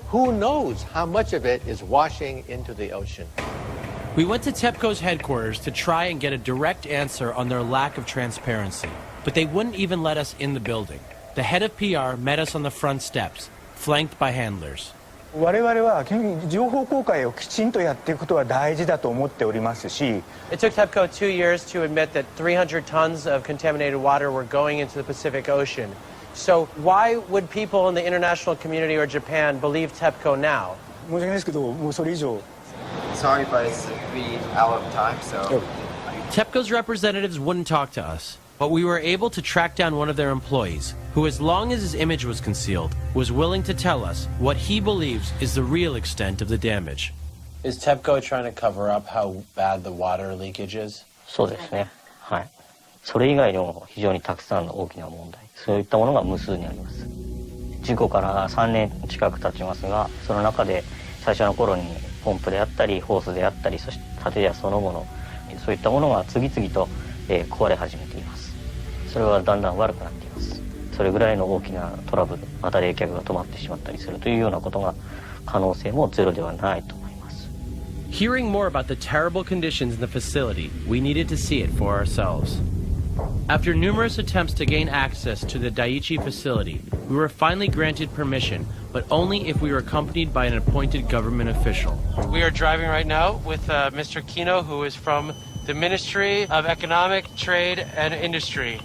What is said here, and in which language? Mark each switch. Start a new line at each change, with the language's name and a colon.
English: Who knows how much of it is washing into the ocean? We went to TEPCO's headquarters to try and get a direct answer on their lack of transparency, but they wouldn't even let us in the building. The head of PR met us on the front steps, flanked by handlers.
Japanese: 我々は情報公開をきちんとやっていくことは大事だと思っておりますし。
English: It took TEPCO 2 years to admit that 300 tons of contaminated water were going into the Pacific Ocean. So why would people in the international community or Japan believe TEPCO now?
Japanese: 申し訳ないですけど、もうそれ以上。
English: Sorry, but it's out of time, so. TEPCO's representatives wouldn't talk to us, but we were able to track down one of their employees, who, as long as his image was concealed, was willing to tell us what he believes is the real extent of the damage. Is TEPCO trying to cover up how bad the water leakage is?
Japanese: そうですね。はい。それ以外にも非常にたくさんの大きな問題、そういったものが無数にあります。事故から3年近く経ちますが、その中で最初の頃にポンプであったりホースであったり、そして建屋そのもの、そういったものが次々と壊れ始めています。それはだんだん悪くなっています。それぐらいの大きなトラブル、また冷却が止まってしまったりするというようなことが可能性もゼロではないと思います。
English: Hearing more about the terrible conditions in the facility, we needed to see it for ourselves. After numerous attempts to gain access to the Daiichi facility, we were finally granted permission, but only if we were accompanied by an appointed government official. We are driving right now with Mr. Kino, who is from the Ministry of Economic, Trade, and Industry.